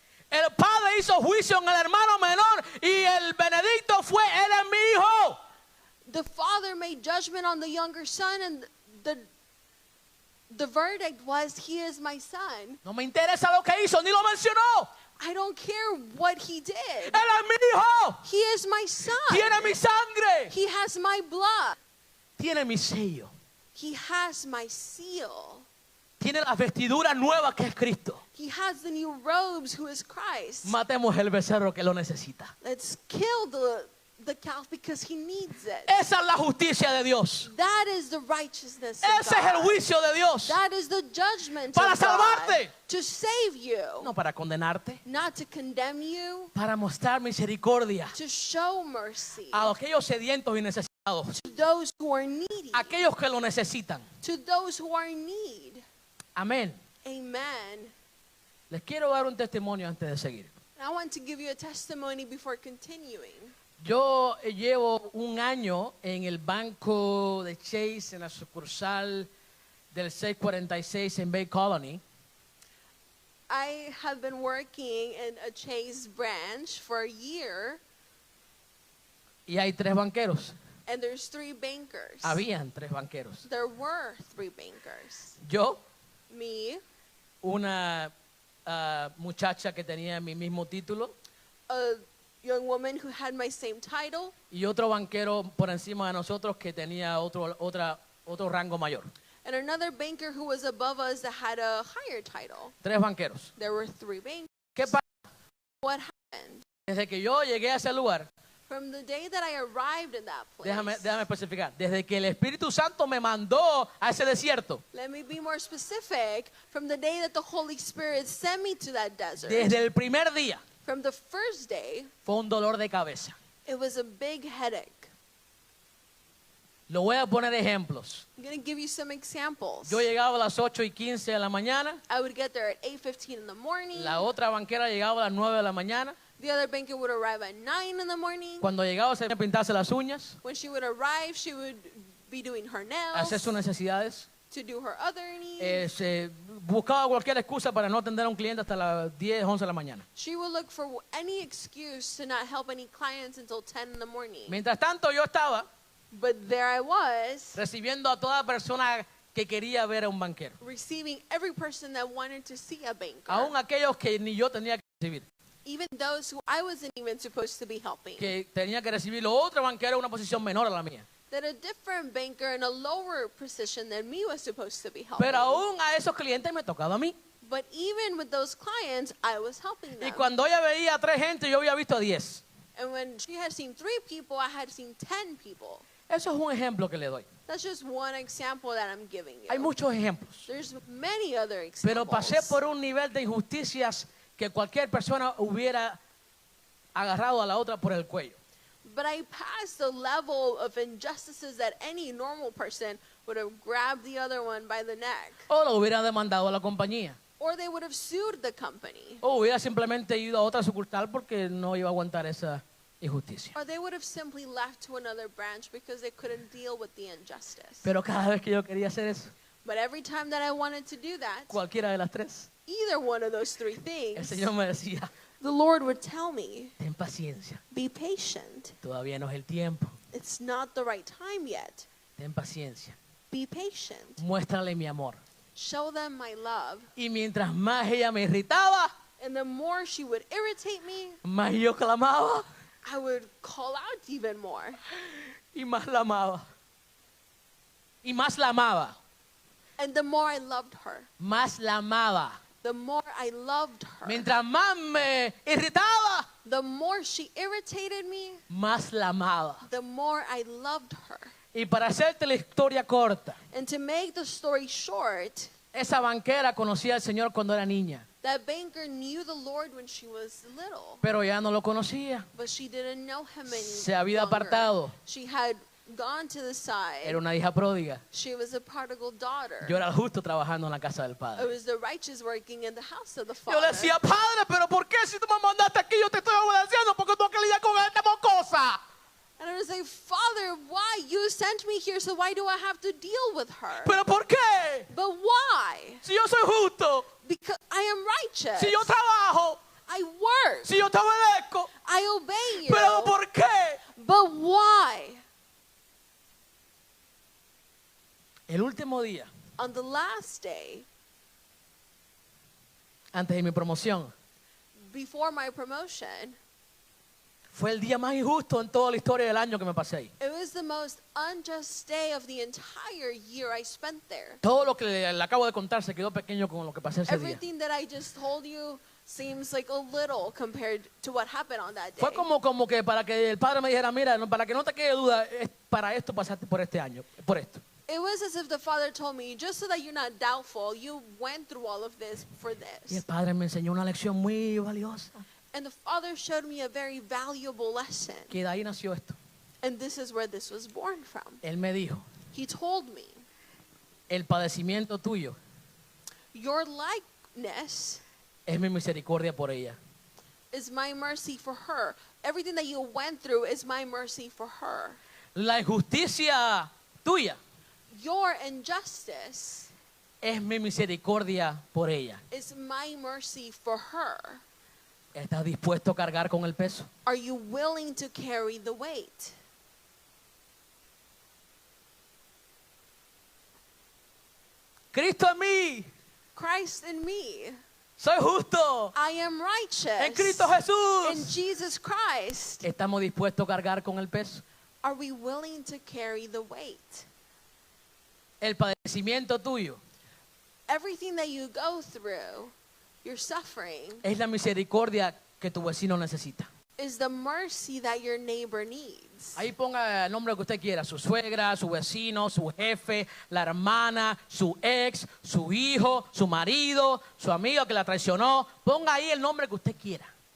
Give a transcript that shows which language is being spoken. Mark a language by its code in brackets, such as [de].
[es] El Padre hizo juicio en el hermano menor y el Benedicto fue, él es mi hijo. [en] The Father made judgment on the younger son, and the verdict was, he is my son. [es] No me interesa lo que hizo, ni lo mencionó. [en] I don't care what he did. [es] Él es mi hijo. [en] He is my son. [es] Tiene mi sangre. [en] He has my blood. [es] Tiene mi sello. [en] He has my seal. [es] Tiene la vestidura nueva que es Cristo. [en] He has the new robes, who is Christ. [es] Matemos el becerro que lo necesita. [en] Let's kill the calf because he needs it. [es] Esa es la justicia de Dios. [en] That is the righteousness of [es] Ese es el [en] God. [es] juicio de Dios. [en] That is the judgment [es] Para [en] of God. [es] salvarte. [en] To save you. [es] No para condenarte. [en] Not to condemn you. [es] Para mostrar misericordia [en] To show mercy. [es] a aquellos sedientos y necesitados. [en] To those who are needy. [es] Aquellos que lo necesitan. [en] To those who are in need. [es] Amén. [en] Amen. [es] Les quiero dar un testimonio antes de seguir. [en] And I want to give you a testimony before continuing. [es] Yo llevo un año en el banco de Chase en la sucursal del 646 en Bay Colony. [en] I have been working in a Chase branch for a year, [es] y hay 3 banqueros. [en] and there's 3 bankers. [es] Habían 3 banqueros. [en] There were 3 bankers. [es] Yo, [en] Me, [es] una muchacha que tenía mi mismo título [en] a young woman who had my same title, [es] y otro banquero por encima de nosotros que tenía otro rango mayor. [en] and another banker who was above us that had a higher title. [es] 3 banqueros. [en] There were 3 bankers. [es] ¿Qué pasa? [en] What happened? [es] Desde que yo llegué a ese lugar, [en] From the day that I arrived in that place, [es] déjame especificar, desde que el Espíritu Santo me mandó a ese desierto, [en] let me be more specific. From the day that the Holy Spirit sent me to that desert, [es] desde el primer día, [en] from the first day, [es] fue un dolor de cabeza. [en] it was a big headache. [es] Lo voy a poner ejemplos. [en] I'm going to give you some examples. [es] Yo llegaba a las 8:15 de la mañana, [en] I would get there at 8:15 in the morning. [es] la otra banquera llegaba a las 9 de la mañana. [en] The other banker would arrive at 9 in the morning. [es] Cuando llegaba se pintarse las uñas, [en] When she would arrive, she would be doing her nails, [es] hacer sus necesidades. [en] to do her other needs. [es] Buscaba cualquier excusa para no atender a un cliente hasta las 10, 11 de la mañana. [en] She would look for any excuse to not help any clients until 10 in the morning. [es] Mientras tanto yo estaba [en] But there I was, [es] recibiendo a toda persona que quería ver a un banquero. [en] receiving every person that wanted to see a banker. [es] Aún aquellos que ni yo tenía que recibir. [en] Even those who I wasn't even supposed to be helping. [es] Que tenía que recibirlo otro banquero en una posición menor a la mía. [en] That a different banker in a lower position than me was supposed to be helping. [es] Pero aún a esos clientes me tocaba a mí. [en] But even with those clients, I was helping them. [es] Y cuando ella veía a 3 gente, yo había visto a 10. [en] And when she had seen 3 people, I had seen 10 people. [es] Eso es un ejemplo que le doy. [en] That's just one example that I'm giving you. [es] Hay muchos ejemplos. [en] There's many other examples. [es] Pero pasé por un nivel de injusticias que cualquier persona hubiera agarrado a la otra por el cuello. [en] But I passed the level of injustices that any normal person would have grabbed the other one by the neck. [es] O lo hubiera demandado a la compañía. [en] Or they would have sued the company. [es] O hubiera simplemente ido a otra sucursal porque no iba a aguantar esa injusticia. [en] Or they would have simply left to another branch because they couldn't deal with the injustice. [es] Pero cada vez que yo quería hacer eso, [en] But every time that I wanted to do that, [es] cualquiera de las 3, [en] either one of those 3 [es] el [en] things, [es] Señor me decía, [en] the Lord would tell me, [es] ten paciencia, [en] be patient. [es] todavía no es el tiempo. [en] It's not the right time yet. [es] Ten paciencia, [en] Be patient. [es] muéstrale mi amor. [en] Show them my love. [es] Y mientras más ella me irritaba, [en] And the more she would irritate me, [es] más yo clamaba [en] I would call out even more. [es] y más la amaba. Y más la amaba, [en] And the more I loved her, [es] más la amaba. [en] the more I loved her. [es] Mientras más me irritaba, [en] The more she irritated me, [es] más la amaba. [en] the more I loved her. [es] Y para hacerte la historia corta, [en] And to make the story short, [es] esa banquera conocía al Señor cuando era niña, [en] that banker knew the Lord when she was little, [es] pero ya no lo conocía. [en] but she didn't know him any [es] Se había [en] longer. [es] apartado. [en] She had gone to the side. [es] Era una hija pródiga. [en] She was a prodigal daughter. [es] Yo era el justo trabajando en la casa del [en] It [es] Padre. [en] was the righteous working in the house of the [es] Yo le [en] Father. [es] decía, Padre, pero ¿por qué si tú me mandaste aquí yo te estoy obedeciendo? Porque tú que lidiar con esta mocosa. [en] And I was like, Father, why? You sent me here, so why do I have to deal with her? [es] ¿Pero por qué? [en] But why? [es] Si yo soy justo, [en] Because I am righteous. [es] si yo trabajo, [en] I work. [es] si yo te obedezco, [en] I obey you. [es] ¿pero por qué? [en] But why? [es] El último día, [en] On the last day, [es] antes de mi promoción, [en] before my promotion, [es] fue el día más injusto en toda la historia del año que me pasé ahí. [en] it was the most unjust day of the entire year I spent there. [es] Todo lo que le acabo de contar se quedó pequeño con lo que pasé ese día. [en] Everything that I just told you seems like a little compared to what happened on that day. [es] Fue como que para que el Padre me dijera, mira, para que no te quede duda, es para esto pasaste por este año, por esto. [en] It was as if the Father told me, just so that you're not doubtful, you went through all of this for [es] Y el [en] this. [es] Padre me enseñó una lección muy valiosa. [en] And the Father showed me a very valuable lesson. [es] Que de ahí nació esto. [en] And this is where this was born from. [es] Él me dijo, [en] He told me, [es] el padecimiento tuyo [en] your likeness [es] es mi misericordia por ella. [en] is my mercy for her. Everything that you went through is my mercy for her. [es] La injusticia tuya [en] Your injustice [es] es mi misericordia por ella. [en] is my mercy for her. [es] ¿Estás dispuesto a cargar con el peso? [en] Are you willing to carry the weight? [es] Cristo en mí, [en] Christ in me. [es] soy justo. [en] I am righteous. [es] En Cristo [en] In [es] Jesús. [en] Jesus Christ. [es] ¿Estamos dispuestos a cargar con el peso? [en] Are we willing to carry the weight? [es] El padecimiento tuyo [en] Everything that you go through, your suffering, [es] es la misericordia que tu vecino necesita. [en] is the mercy that your neighbor needs. [es] Ahí ponga el nombre que usted quiera, su suegra, su vecino, su jefe, la hermana, su ex, su hijo, su marido, su amigo que la traicionó. Ponga ahí el nombre que usted quiera.